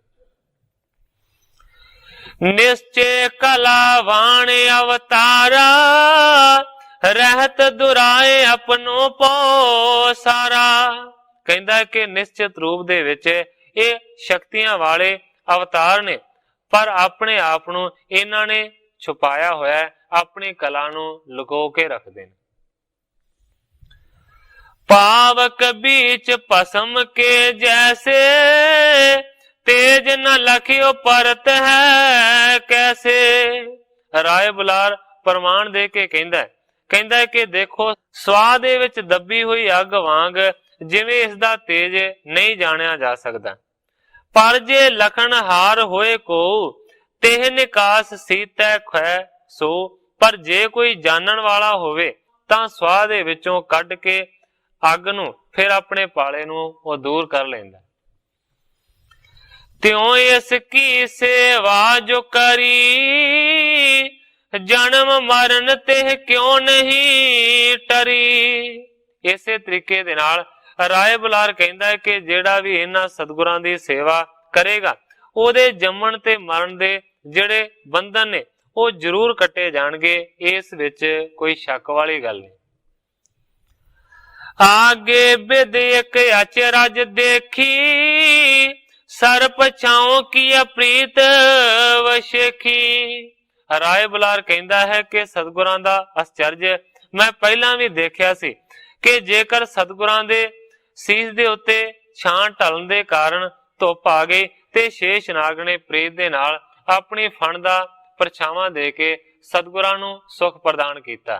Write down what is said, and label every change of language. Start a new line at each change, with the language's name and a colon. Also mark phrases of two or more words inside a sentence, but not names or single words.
Braj: ਨਿਸ਼ਚੇ ਕਲਾ ਵਾਣ ਅਵਤਾਰਾ, ਰਹਿਤ ਦੁਰਾਏ ਆਪਣੋ ਪੋ ਸਾਰਾ।
Punjabi: ਕਹਿੰਦਾ ਕਿ ਨਿਸ਼ਚਿਤ ਰੂਪ ਦੇ ਵਿੱਚ ਇਹ ਸ਼ਕਤੀਆਂ ਵਾਲੇ ਅਵਤਾਰ ਨੇ, ਪਰ ਆਪਣੇ ਆਪ ਨੂੰ ਇਹਨਾਂ ਨੇ ਛੁਪਾਇਆ ਹੋਇਆ, ਆਪਣੀ ਕਲਾ ਨੂੰ ਲੁਕੋ ਕੇ ਰੱਖਦੇ ਨੇ।
Braj: पावक बीच पसम के जैसे, तेज न लखियो परत है कैसे।
Punjabi: ਰਾਏ ਬੁਲਾਰ ਪ੍ਰਮਾਣ ਦੇ ਕੇ ਕਹਿੰਦਾ ਕਿ ਦੇਖੋ ਸੁਆਹ ਦੇ ਵਿੱਚ ਦੱਬੀ ਹੋਈ ਅੱਗ ਵਾਂਗ ਜਿਵੇਂ ਇਸਦਾ ਤੇਜ ਨਹੀਂ ਜਾਣਿਆ ਜਾ ਸਕਦਾ,
Braj: पर जे लखन हार होए को तेह निकास सीतै खै सो।
Punjabi: ਪਰ ਜੇ ਕੋਈ ਜਾਣਨ ਵਾਲਾ ਹੋਵੇ ਤਾਂ ਸੁਆਹ ਦੇ ਵਿੱਚੋਂ ਕੱਢ ਕੇ ਅੱਗ ਨੂੰ ਫਿਰ ਆਪਣੇ ਪਾਲੇ ਨੂੰ ਉਹ ਦੂਰ ਕਰ ਲੈਂਦਾ।
Braj: ਤਿਉ ਇਸ ਕੀ ਸੇਵਾ ਜੋ ਕਰੀ, ਜਨਮ ਮਰਨ ਤੇ ਕਿਉਂ ਨਹੀਂ ਟਰੀ।
Punjabi: ਇਸੇ ਤਰੀਕੇ ਦੇ ਨਾਲ ਰਾਏ ਬੁਲਾਰ ਕਹਿੰਦਾ ਕਿ ਜਿਹੜਾ ਵੀ ਇਹਨਾਂ ਸਤਿਗੁਰਾਂ ਦੀ ਸੇਵਾ ਕਰੇਗਾ ਉਹਦੇ ਜੰਮਣ ਤੇ ਮਰਨ ਦੇ ਜਿਹੜੇ ਬੰਧਨ ਨੇ ਉਹ ਜ਼ਰੂਰ ਕੱਟੇ ਜਾਣਗੇ, ਇਸ ਵਿੱਚ ਕੋਈ ਸ਼ੱਕ ਵਾਲੀ ਗੱਲ ਨਹੀਂ।
Braj: आगे बिद एक अचरज देखी, सर पछाओ की प्रीत वशेखी।
Punjabi: ਰਾਏ ਬੁਲਾਰ ਕਹਿੰਦਾ ਹੈ ਕਿ ਸਤਿਗੁਰਾਂ ਦਾ ਅਚਰਜ ਮੈਂ ਪਹਿਲਾਂ ਵੀ ਦੇਖਿਆ ਸੀ ਕਿ ਜੇਕਰ ਸਤਿਗੁਰਾਂ ਦੇ ਸੀਸ ਦੇ ਉੱਤੇ ਛਾਂ ਢਲਣ ਦੇ ਕਾਰਨ ਧੁੱਪ ਆ ਗਈ ਤੇ ਸ਼ੇਸ਼ ਨਾਗ ਨੇ ਪ੍ਰੀਤ ਦੇ ਨਾਲ ਆਪਣੀ ਫਣ ਦਾ ਪਰਛਾਵਾਂ ਦੇ ਕੇ ਸਤਿਗੁਰਾਂ ਨੂੰ ਸੁਖ ਪ੍ਰਦਾਨ ਕੀਤਾ।